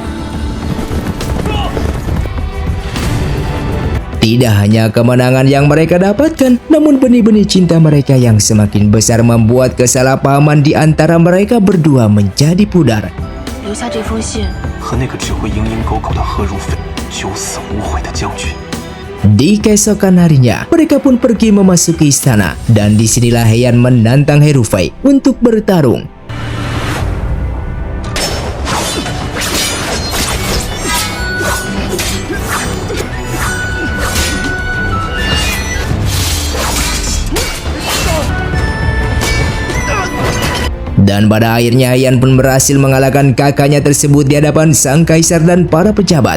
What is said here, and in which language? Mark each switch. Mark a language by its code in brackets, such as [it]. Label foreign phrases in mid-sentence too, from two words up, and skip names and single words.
[id] Tidak hanya kemenangan yang mereka dapatkan, namun benih-benih cinta mereka yang semakin besar membuat kesalahpahaman di antara mereka berdua menjadi pudar. [zh] 留下这封信，和那个只会蝇营狗苟的贺如飞九死无悔的将军。 [id] Di keesokan harinya, mereka pun pergi memasuki istana dan disinilah Heian menantang Herufei untuk bertarung. Dan pada akhirnya Heian pun berhasil mengalahkan kakaknya tersebut di hadapan sang kaisar dan para pejabat.